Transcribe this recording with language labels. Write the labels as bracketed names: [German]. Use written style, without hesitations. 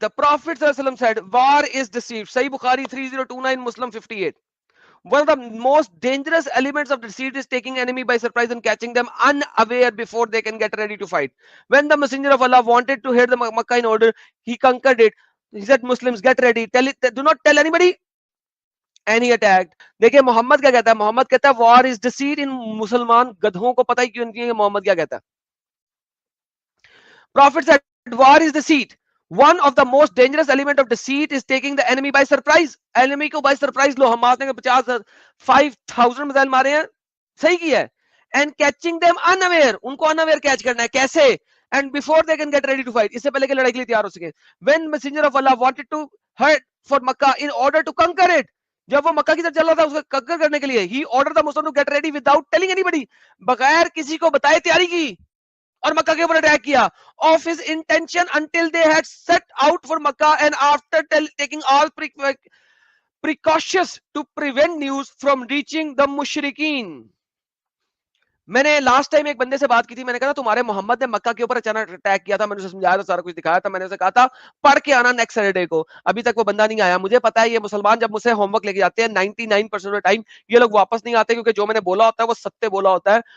[English] The Prophet ﷺ said, war is deceit. Sahih Bukhari 3029, Muslim 58. One of the most dangerous elements of deceit is taking enemy by surprise and catching them unaware before they can get ready to fight. When the Messenger of Allah wanted to hit the Makkah in order, he conquered it. He said, Muslims, get ready. Do not tell anybody. And he attacked. [Hindi] देखिए मोहम्मद क्या कहता है? मोहम्मद कहता है [English] war is deceit. [Hindi] इन मुसलमान गधों को पता ही क्यों नहीं है मोहम्मद क्या कहता है. [English] Prophet said, war is deceit. One of the most dangerous element of deceit is taking the enemy by surprise. Enemy को by surprise लो. [Hindi] हम मारते हैं 5,000 मिसाइल मारे हैं, सही किया है. [English] And catching them unaware. उनको unaware catch [Hindi] करना है. कैसे? [English] And before they can get ready to fight. [Hindi] इससे पहले कि लड़ाई के लिए तैयार हो सके. [English] When Messenger of Allah wanted to hurt for Makkah in order to conquer it, [Hindi] जब वो मक्का की तरफ चल रहा था उसको कंकर करने के लिए, [English] he ordered the Muslims to get ready without telling anybody. [Hindi] बगैर किसी को बताए तैयारी की और मक्का के ऊपर अटैक किया. [English] Of his intention until they had set out for Makkah and after taking all precautions to prevent news from reaching the mushrikeen. [Hindi] मैंने लास्ट टाइम एक बंदे से बात की थी. मैंने कहा तुम्हारे मोहम्मद ने मक्का के ऊपर अचानक अटैक किया था. मैंने उसे समझाया था, सारा कुछ दिखाया था. मैंने उसे कहा था पढ़ के आना नेक्स्ट सैटरडे को. अभी तक वो बंदा नहीं आया. मुझे पता है ये मुसलमान जब मुझसे होमवर्क लेके जाते हैं 99% ऑफ टाइम ये लोग वापस नहीं आते, क्योंकि जो मैंने बोला होता है वो सत्य बोला होता है.